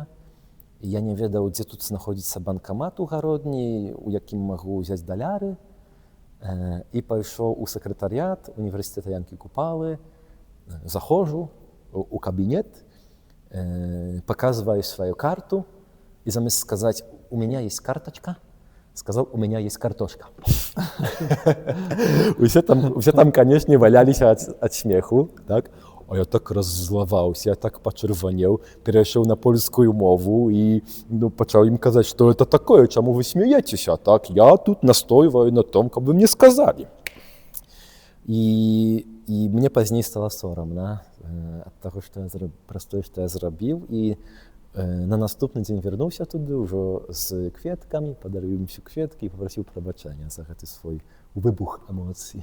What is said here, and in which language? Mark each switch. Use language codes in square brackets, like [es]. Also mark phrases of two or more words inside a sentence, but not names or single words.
[be] Я не ведаў, дзе тут знаходзіцца банкамат у гародні, у якім магу ўзяць даляры. І пайшоў у сакратарыят універсітэта Янкі Купалы, заходжу у кабінет, показываю сваю карту, і замест сказаць [ru] «У меня есть карточка», [be] сказал, [ru] у меня есть картошка. [be] Усе там, канешне, валяліся ад смеху, так? А я так раззлаваўся, я так пачырванеў, перайшоў на польскую мову і пачаў ім казаць, што [ru] это такое, [be] чаму вы смеецеся, так? Я тут настойваю на том, каб вы мне сказалі. І мне пазней стала сорамна ад таго, праз тое, што я зрабіў, і на наступны дзень вярнуўся туды ўжо з кветкамі, падарыў ім кветкі і папрасіў прабачэння за гэты свой выбух эмоцый.